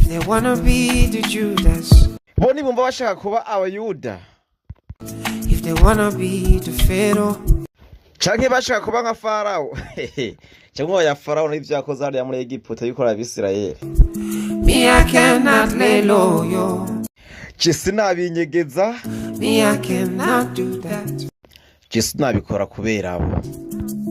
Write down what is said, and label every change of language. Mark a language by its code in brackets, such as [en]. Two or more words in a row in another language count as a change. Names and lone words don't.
[en] wanna be the Judas, [rn] bo nibumva bashaka kuba abayuda, [en] if they wanna be the Pharaoh, [rn] canke bashaka kuba nka Farawo cyangwa ya Farawo n'ivyo yakoze hariya muri Egiputa yikora Abisirayeli. [en] me I cannot lay low, yo. [rn] Je sinabinyegeza, [en] Me I cannot do that. [rn] je sinabikora kubera abo.